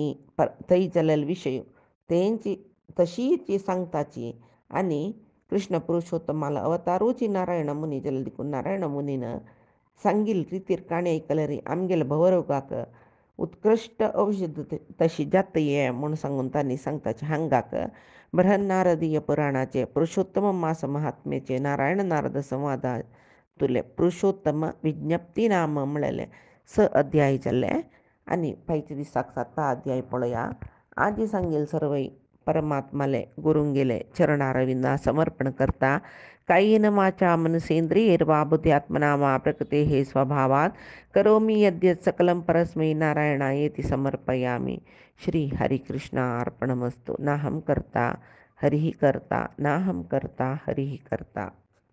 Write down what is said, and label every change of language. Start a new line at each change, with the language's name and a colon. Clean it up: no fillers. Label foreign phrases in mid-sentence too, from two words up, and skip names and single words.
Konkani: थंय जाल्ले विशय तेंची तशीची सांगताची आनी कृष्ण पुरुषोत्तमाला अवतारूची नारायण मुनी जाल्ले देखून नारायण मुनीन सांगिल्ले रितीर काणी आयकल्यार आमगेले भवरोगाक उत्कृश्ट औषध तशी जातये म्हूण सांगून तांणी सांगताचे हांगाक बृहन्नारदीय पुराणाचे पुरुषोत्तम मास महात्म्याचे नारायण नारद संवादा तुले पुरुषोत्तम विज्ञप्ती नाम म्हळेले 6 अध्याय जाल्ले आनी फायच्या दिसाक 7 अध्याय पळोवया आजी सांगेल सर्वय परमात्माले गुरुंगेले चरणारविंदा समर्पण करता
Sanskrit: कायेन वाचा मनसेंद्रियैर्वा बुद्ध्यात्मना वा प्रकृतेः स्वभावात् करोमि यद्यत् सकलं परस्मै नारायणायेति समर्पयामि श्री हरिकृष्णार्पणमस्तु नाहं कर्ता हरिः कर्ता नाहं कर्ता हरिः कर्ता।